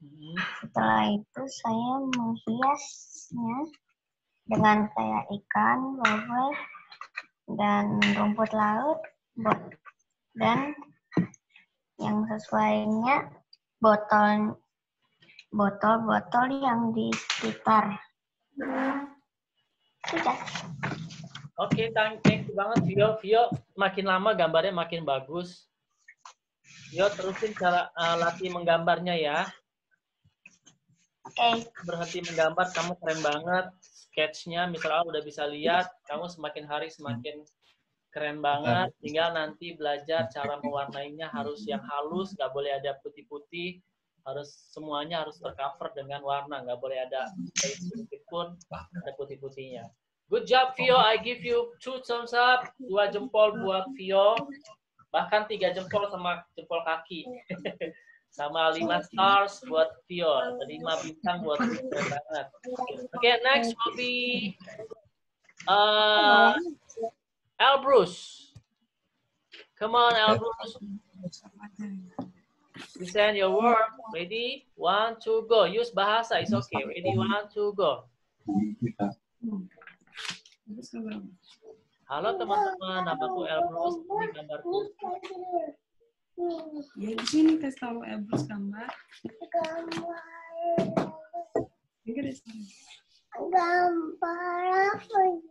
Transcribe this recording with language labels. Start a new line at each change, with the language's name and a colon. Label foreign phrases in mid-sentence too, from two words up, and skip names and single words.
Indonesian: Setelah itu saya menghiasnya dengan kayak ikan, bobot, dan rumput laut, dan yang sesuainya botol-botol yang di sekitar. Sudah. Oke,
English: thank you
Indonesian: banget Vio. Vio, makin lama gambarnya makin bagus. Vio, terusin cara latih menggambarnya ya. Oke. Berhenti menggambar, kamu keren banget. Sketch-nya, misalnya udah bisa lihat, kamu semakin hari semakin keren banget. Tinggal nanti belajar cara mewarnainya harus yang halus, nggak boleh ada putih-putih. Semuanya harus tercover dengan warna, nggak boleh ada sedikit pun ada putih-putihnya.
English: Good job, Vio. I give you 2 thumbs up. 2
Indonesian: jempol buat Vio. Bahkan 3 jempol sama jempol kaki. Sama 5 stars buat Vio. 5 bintang buat Vio. Keren banget. Oke,
English: next will be Elbrus. Come on, Elbrus. Present your work. Ready? 1, 2, go. Use bahasa. It's okay. Ready? 1, 2, go.
Indonesian: Halo teman-teman, namaku Elbrus. Ini gambarku. Ya di sini kasih tahu Elbrus gambar. Gambar apa?